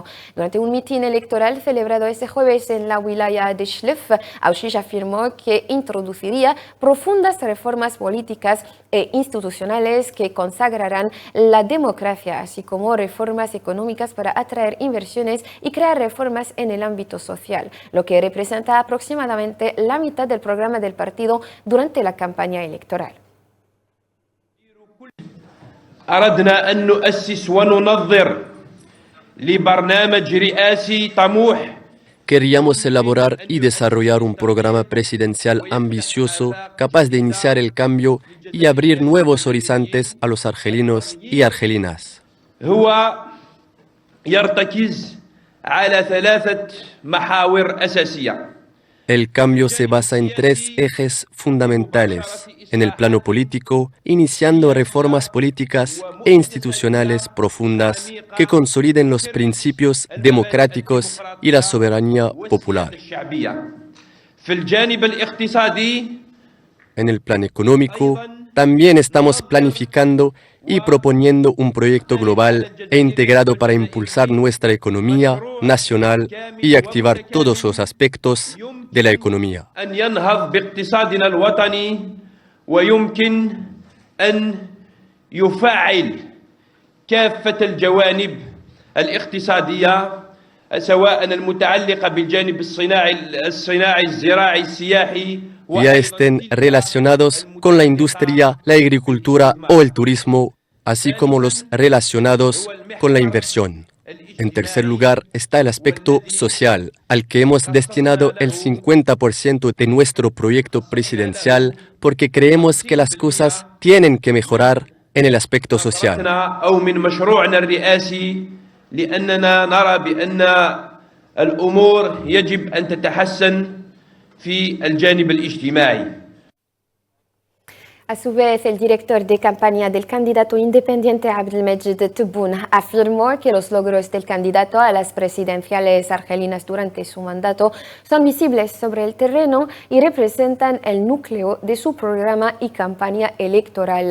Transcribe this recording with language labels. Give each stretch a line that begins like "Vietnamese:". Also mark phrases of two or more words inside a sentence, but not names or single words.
Spanish: Durante un mitin electoral celebrado este jueves en la wilaya de Shlef, Aouchiche afirmó que introduciría profundas reformas políticas e institucionales que consagrarán la democracia, así como reformas económicas para atraer inversiones y crear reformas en el ámbito social, lo que representa aproximadamente la mitad del programa del partido durante la campaña electoral.
Arabic: أردنا أن نؤسس وننظر لبرنامج رئاسي طموح
Spanish: Queríamos elaborar y desarrollar un programa presidencial ambicioso, capaz de iniciar el cambio y abrir nuevos horizontes a los argelinos y argelinas.
Arabic: هو يرتكز على 3 محاور أساسية.
Spanish: El cambio se basa en 3 ejes fundamentales. En el plano político, iniciando reformas políticas e institucionales profundas que consoliden los principios democráticos y la soberanía popular.
Arabic: في الجانب الاقتصادي
Spanish: En el plano económico, también estamos planificando y proponiendo un proyecto global e integrado para impulsar nuestra economía nacional y activar todos los aspectos de la economía.
Arabic: أن ينهض باقتصادنا الوطني ويمكن أن يفعل كافة الجوانب الاقتصادية سواء المتعلقة بالجانب الصناعي الزراعي السياحي
Spanish: Ya estén relacionados con la industria, la agricultura o el turismo, así como los relacionados con la inversión. En tercer lugar está el aspecto social, al que hemos destinado el 50% de nuestro proyecto presidencial, porque creemos que las cosas tienen que mejorar en el aspecto social.
Arabic: أو من مشروعنا الرئاسي لأننا نرى بأن الأمور يجب أن تتحسن في الجانب الاجتماعي.
Spanish: A su vez, el director de campaña del candidato independiente Abdelmejid Tebboune afirmó que los logros del candidato a las presidenciales argelinas durante su mandato son visibles sobre el terreno y representan el núcleo de su programa y campaña electoral.